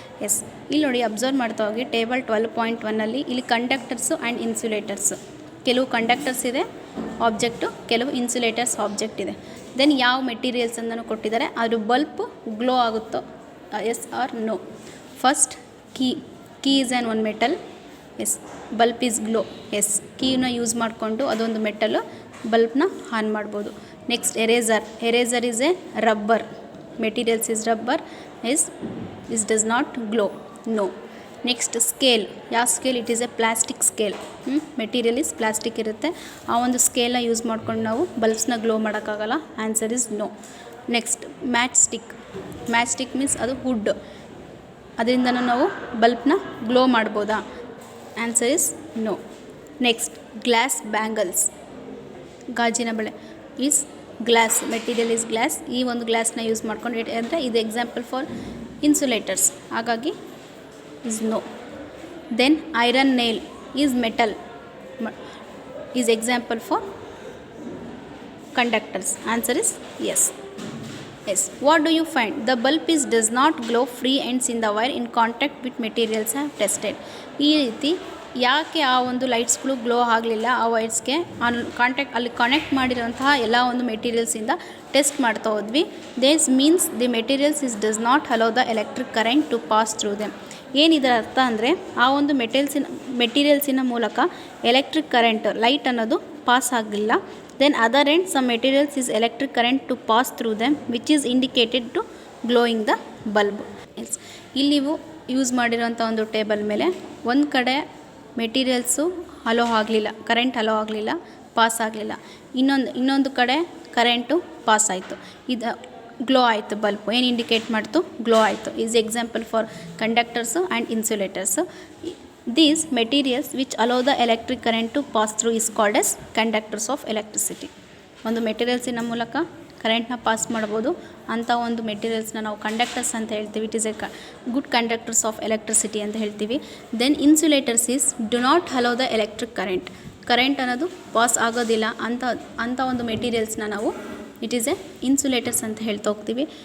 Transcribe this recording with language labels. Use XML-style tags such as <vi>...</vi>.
<kn>S, ಇಲ್ಲಿ ನೋಡಿ observe ಮಾಡ್ತಾ ಹೋಗಿ ಟೇಬಲ್ 12.1ಅಲ್ಲಿ ಇಲ್ಲಿ ಕಂಡಕ್ಟರ್ಸು ಆ್ಯಂಡ್ ಇನ್ಸುಲೇಟರ್ಸು, ಕೆಲವು ಕಂಡಕ್ಟರ್ಸ್ ಇದೆ ಆಬ್ಜೆಕ್ಟು, ಕೆಲವು ಇನ್ಸುಲೇಟರ್ಸ್ ಆಬ್ಜೆಕ್ಟ್ ಇದೆ. ದೆನ್ ಯಾವ ಮೆಟೀರಿಯಲ್ಸ್ ಅಂತಲೂ ಕೊಟ್ಟಿದ್ದಾರೆ, ಅದು ಬಲ್ಬ್ ಗ್ಲೋ ಆಗುತ್ತೋ</kn> <en>Yes or no. First key is an one metal, yes. Bulb is glow, yes.</en> <kn>ಕೀನ use ಮಾಡಿಕೊಂಡು ಅದೊಂದು ಮೆಟಲು, ಬಲ್ಬ್ನ ಆನ್ ಮಾಡ್ಬೋದು.</kn> <en>Next eraser is a rubber, materials is rubber, is does not glow. No. Next scale. ಯಾವ scale? It is a plastic scale. Material is plastic ಇರುತ್ತೆ.</en> <kn>ಆ ಒಂದು ಸ್ಕೇಲ್ನ use ಮಾಡ್ಕೊಂಡು ನಾವು ಬಲ್ಬ್ಸ್ನ glow ಮಾಡೋಕ್ಕಾಗಲ್ಲ.</kn> <en>Answer is no.</en> <kn>Next match stick. Match stick means ಅದು wood, ಅದರಿಂದನೂ ನಾವು ಬಲ್ಬ್ನ glow ಮಾಡ್ಬೋದಾ?</kn> <en>Answer is no. Next glass bangles.</en> <kn>ಗಾಜಿನ ಬಳೆ</kn> <en>Is glass, material is glass.</en> <kn>ಈ ಒಂದು ಗ್ಲಾಸ್ನ ಯೂಸ್ ಮಾಡ್ಕೊಂಡು ಅಂದರೆ ಇದು</kn> <en>example for insulators,</en> <kn>ಹಾಗಾಗಿ is no.</kn> <en>Then iron nail is metal, is example for conductors. Answer is yes. Yes. What do you find? The bulb does not glow, free ends in the wire in contact with materials have tested.</en> <kn>ಈ ರೀತಿ ಯಾಕೆ ಆ ಒಂದು ಲೈಟ್ಸ್ಗಳು glow ಆಗಲಿಲ್ಲ? ಆ ವೈರ್ಸ್ಗೆ ಅಲ್ಲಿ connect ಮಾಡಿರೋಂತಹ ಎಲ್ಲ ಒಂದು ಮೆಟೀರಿಯಲ್ಸಿಂದ ಟೆಸ್ಟ್ ಮಾಡ್ತಾ ಹೋದ್ವಿ.</kn> <en>This means the materials does not allow the electric current to pass through them.</en> <kn>ಏನಿದರ ಅರ್ಥ ಅಂದರೆ ಆ ಒಂದು ಮೆಟೀರಿಯಲ್ಸಿನ ಮೂಲಕ ಎಲೆಕ್ಟ್ರಿಕ್ ಕರೆಂಟ್, ಲೈಟ್ ಅನ್ನೋದು ಪಾಸ್ ಆಗಲಿಲ್ಲ.</kn> <en>Then other end some materials is electric current to pass through them which is indicated to glowing the bulb.</en> <kn>ಇಲ್ಲಿ ನೀವು use ಮಾಡಿರೋಂಥ ಒಂದು ಟೇಬಲ್ ಮೇಲೆ ಒಂದು ಕಡೆ ಮೆಟೀರಿಯಲ್ಸು ಅಲೋ ಆಗಲಿಲ್ಲ, ಕರೆಂಟ್ ಅಲೋ ಆಗಲಿಲ್ಲ, ಪಾಸ್ ಆಗಲಿಲ್ಲ. ಇನ್ನೊಂದು ಕಡೆ ಕರೆಂಟು ಪಾಸ್ ಆಯಿತು, ಇದು ಗ್ಲೋ ಆಯಿತು. ಬಲ್ಬ್ ಏನು ಇಂಡಿಕೇಟ್ ಮಾಡ್ತು? ಗ್ಲೋ ಆಯಿತು.</kn> <en>Is example for conductors and insulators. These materials which allow the electric current to pass through is called as conductors of electricity.</en> <kn>ಒಂದು ಮೆಟೀರಿಯಲ್ಸಿನ ಮೂಲಕ ಕರೆಂಟ್ನ ಪಾಸ್ ಮಾಡ್ಬೋದು, ಅಂಥ ಒಂದು ಮೆಟೀರಿಯಲ್ಸ್ನ ನಾವು ಕಂಡಕ್ಟರ್ಸ್ ಅಂತ ಹೇಳ್ತೀವಿ.</kn> <en>it is a good conductors of electricity</en> <kn>ಅಂತ ಹೇಳ್ತೀವಿ.</kn> <en>then insulators is do not allow the electric current</en> <kn>ಅನ್ನೋದು ಪಾಸ್ ಆಗೋದಿಲ್ಲ ಅಂಥ ಒಂದು ಮೆಟೀರಿಯಲ್ಸ್ನ ನಾವು ಇಟ್ ಈಸ್ ಎ ಇನ್ಸುಲೇಟರ್ಸ್ ಅಂತ ಹೇಳ್ತಾ ಹೋಗ್ತೀವಿ.</kn>